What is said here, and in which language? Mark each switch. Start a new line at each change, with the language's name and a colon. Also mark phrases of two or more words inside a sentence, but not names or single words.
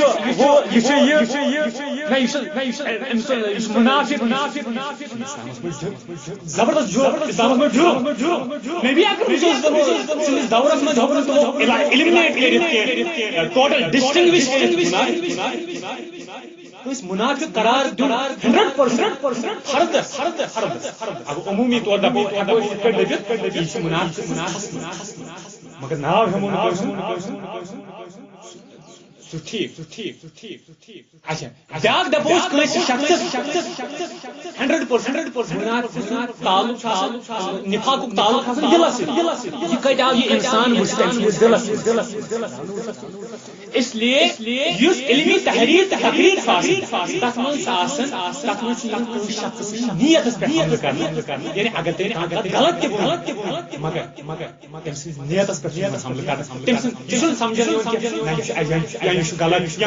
Kashmiri: یہ منافق زبردست جرم میں بھی اگر سندس دورس من ایلیمنیٹ کرت
English: total distinguish
Kashmiri: منافق قرار دن 100% فرد
Urdu: اب عمومی طور پر
Kashmiri: منافق مگر ناو ہمون اچھا بیاکھ دپوس کٲنٛسہِ شخصس 100% تعلق نفاقُک تعلق آسان دلس سۭتۍ یہ کتہِ آو یہ انسان وٕچھِ تٔمۍ سٕنٛدِس دلس اس لیے یُس علمی تحریر تقریر تتھ منٛز چھُ آسان تتھ منٛز چھُ یِوان کٲنٛسہِ شخص سٕنٛدِس نیتس پٮ۪ٹھ حملہٕ کرنہٕ یعنی اگر تٔمۍ غلط تہِ ووٚن مگر تٔمۍ سٕنٛدِس نیتس پٮ۪ٹھ چھُ یِوان حملہٕ کرنہٕ تٔمۍ سٕنٛد یہِ چھُنہٕ سمجھان یِوان کینٛہہ نہ یہِ چھُ ایجنٹ یا یہِ چھُ غلط یا